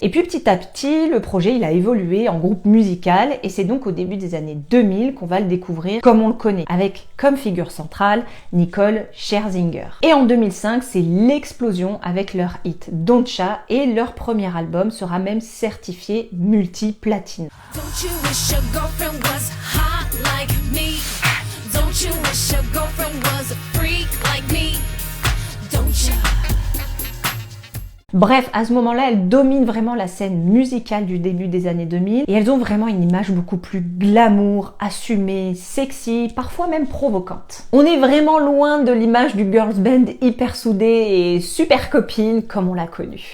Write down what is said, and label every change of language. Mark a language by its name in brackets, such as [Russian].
[French] Et puis petit à petit, le projet, il a évolué en groupe musical et c'est donc au début des années 2000 qu'on va le découvrir comme on le connaît, avec comme figure centrale Nicole Scherzinger. Et en 2005, c'est l'explosion avec leur hit Don't Cha et leur premier album sera même certifié multi-platine. [English] Don't you wish your girlfriend was hot like me? Don't you wish your girlfriend was a freak like me? Don't you? [French] Bref, à ce moment-là, elles dominent vraiment la scène musicale du début des années 2000 et elles ont vraiment une image beaucoup plus glamour, assumée, sexy, parfois même provocante. On est vraiment loin de l'image du girls band hyper soudée et super copine comme on l'a connue.